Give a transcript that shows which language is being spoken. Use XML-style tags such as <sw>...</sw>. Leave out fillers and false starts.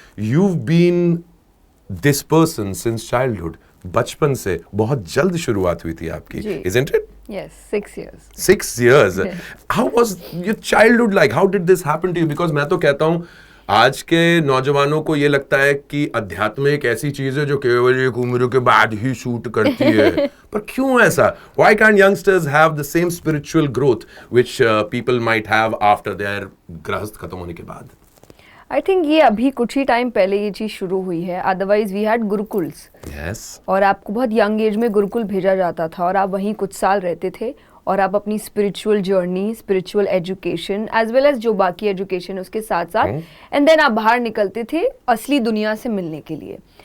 <en>you've been this person since childhood।</en> <hi>बचपन से बहुत जल्द शुरुआत हुई थी आपकी,</hi> <en>isn't it? Yes, 6 years. 6 years. How was your childhood like? How did this happen to you?</en> <hi>Because मैं तो कहता हूँ आज के नौजवानों को ये लगता है कि अध्यात्म एक ऐसी चीज है जो केवल एक उम्र के बाद ही शूट करती है। पर क्यों ऐसा?</hi> <en>Why can't youngsters have the same spiritual growth which people might have after their</en> <hi>गृहस्थ खत्म होने के बाद? I think ये अभी कुछ ही टाइम पहले ये चीज शुरू हुई है।</hi> <en>Otherwise we had gurukuls. Yes.</en> <hi>और आपको बहुत यंग एज में गुरुकुल भेजा जाता था और आप वहीं कुछ साल रहते थे और आप अपनी spiritual journey, spiritual education as well as जो बाकी एजुकेशन उसके साथ साथ, एंड देन आप बाहर निकलते थे असली दुनिया से मिलने के लिए।</hi>